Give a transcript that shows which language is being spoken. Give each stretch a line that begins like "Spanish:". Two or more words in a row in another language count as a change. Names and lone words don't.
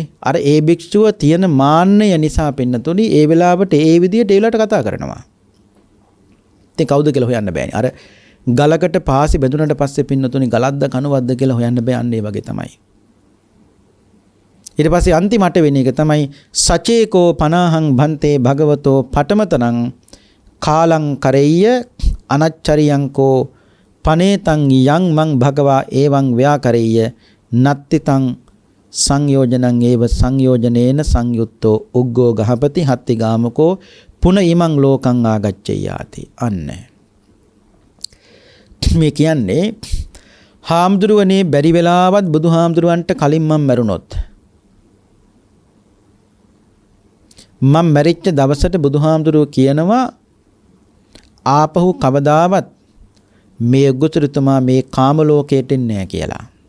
Sinhala: අර ඒ භික්ෂුව තියෙන මාන්නය නිසා පින්නතුනි ඒ වෙලාවට ඒ විදියට ඒ වෙලාවට කතා කරනවා. ඉතින් කවුද කියලා හොයන්න බෑනේ. අර ගලකට පාසි බැඳුනට පස්සේ පින්නතුනි ගලක්ද කණුවක්ද කියලා හොයන්න බෑ. අන්න ඒ වගේ තමයි. ඊට පස්සේ අන්තිමට වෙන එක තමයි
Pali: සචේකෝ පනාහං භන්තේ භගවතෝ පඨමතනං කාලං කරෙය්‍ය අනච්චරියංකෝ පනේතං යං මං භගවා එවං ව්‍යාකරෙය්‍ය නත්තිතං සංයෝජනං ඒව සංයෝජනේන සංයුත්තෝ උග්ගෝ ගහපති හත්ති ගාමකෝ පුන ඉමං ලෝකං ආගච්ඡයාති.
Sinhala: අන්න මේ කියන්නේ හාමුදුරුවනේ බැරි වෙලාවත් බුදුහාමුදුරුවන්ට කලින් මම මැරුණොත් මම මැරිච්ච දවසට බුදුහාමුදුරුවෝ කියනවා ආපහු කවදාවත් මේ උග්ගතුරුතුමා මේ කාම ලෝකයට එන්නේ නැහැ කියලා.